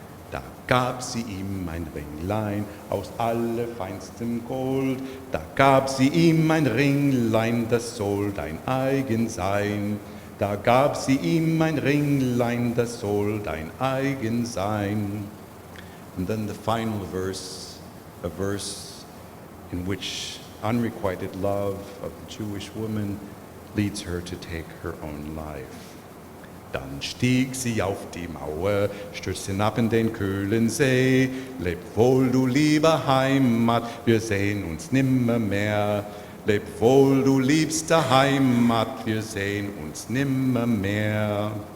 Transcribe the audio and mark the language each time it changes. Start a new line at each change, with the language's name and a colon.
German: Da gab sie ihm ein Ringlein aus allerfeinstem Gold. Da gab sie ihm ein Ringlein, das soll dein eigen sein. Da gab sie ihm ein Ringlein, das soll dein eigen sein.
English: And then the final verse, a verse in which unrequited love of the Jewish woman leads her to take her own life.
German: Dann stieg sie auf die Mauer, stürzte hinab in den kühlen See. Leb wohl, du liebe Heimat, wir sehen uns nimmermehr. Leb wohl, du liebste Heimat, wir sehen uns nimmermehr.